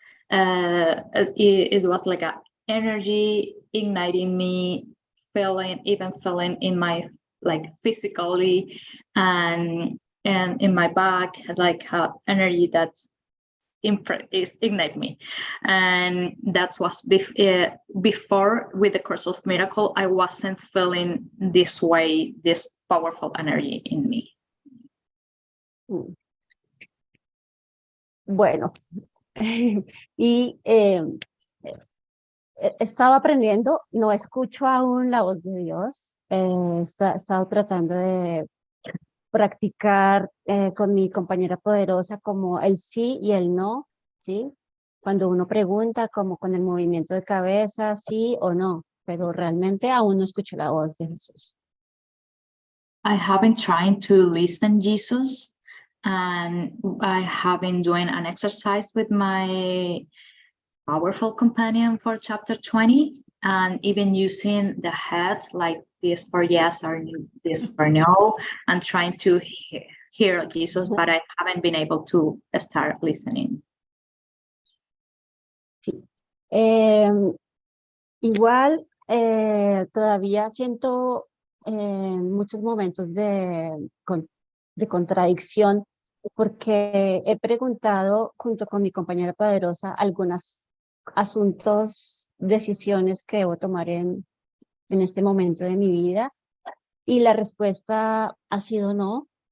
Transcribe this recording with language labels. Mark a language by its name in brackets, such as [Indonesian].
[English] It was like a energy igniting me, feeling in my like physically and in my back, like energy that's ignite me. And that was before with the course of miracle. I wasn't feeling this way, this powerful energy in me. [Spanish] Bueno, y he estado aprendiendo, no escucho aún la voz de Dios, he estado tratando de practicar con mi compañera poderosa como el sí y el no, ¿sí? Cuando uno pregunta, como con el movimiento de cabeza, sí o no, pero realmente aún no escucho la voz de Jesús. [English] I have been trying to listen Jesus, and I have been doing an exercise with my powerful companion for chapter 20, and even using the head like this for yes or this for no, and trying to hear Jesus, but I haven't been able to start listening. [Spanish] Sí. Igual todavía siento muchos momentos de contradicción, porque he preguntado junto con mi compañera poderosa algunos asuntos, decisiones que debo tomar en este momento de mi vida, y la respuesta ha sido no.